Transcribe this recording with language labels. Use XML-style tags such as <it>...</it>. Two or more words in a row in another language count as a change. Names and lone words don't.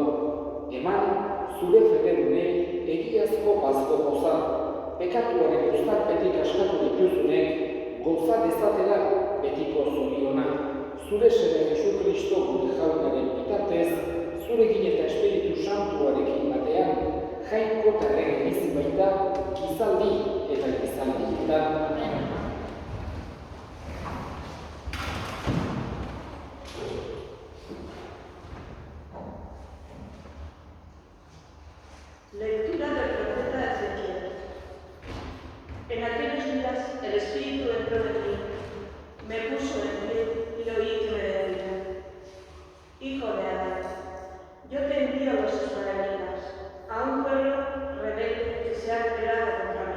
<eu>Eman, zure federune, egiazko bazko goza, pekatuaren uztarpetik askatu dituzunek, goza dezatela betiko zoriona. Zure seme Jesucristo gure jaunaren bitartez, zurekin eta Espiritu Santuarekin batean, jainko terren bizi baita, gizaldi eta gizaldietan.</eu> <es>Lectura del profeta Ezequiel. En aquellos días el Espíritu entró en mí, me puso en pie y oí que me decía: Hijo de Adán, yo te envío a los israelitas, a un pueblo rebelde que se ha rebelado contra mí.</es>